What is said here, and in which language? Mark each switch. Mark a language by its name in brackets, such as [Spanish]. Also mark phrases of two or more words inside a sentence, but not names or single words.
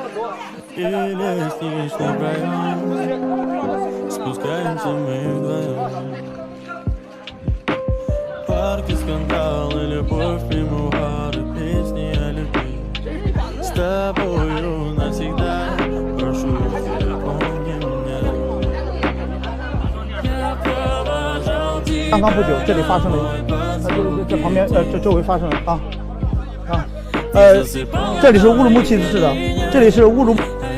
[Russian] Или снежный район, спускаемся мы вдвоем. Парки, скандалы, любовь, мемуары, песни о любви. С тобою навсегда, прошу, помни меня. [Chinese] 刚刚不久，这里发生了，这旁边这周围发生了这里是乌鲁木齐市的，这里是乌鲁。